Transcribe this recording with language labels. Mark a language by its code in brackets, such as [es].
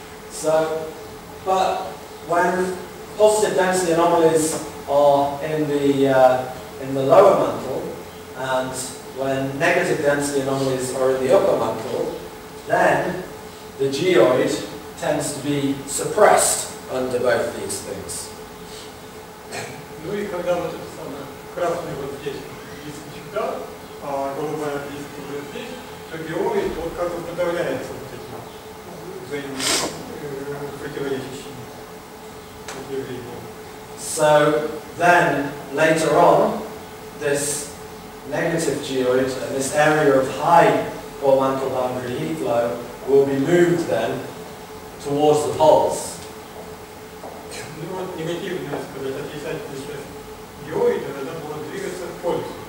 [en] So, but when positive density anomalies are in the lower mantle, and when negative density anomalies are in the upper mantle, then the geoid tends to be suppressed under both these things. [ru] Ну и когда вот это самое красный вот здесь близко сюда, а голубая близко уже здесь, то геоид вот как бы подавляется вот этим противоречащим явлением. [en] So then later on, this negative geoid and this area of high core-mantle boundary heat flow will be moved then towards the poles. [ru] Ну вот негативная, сказать, отрицательная часть геоида, она будет двигаться в полюс.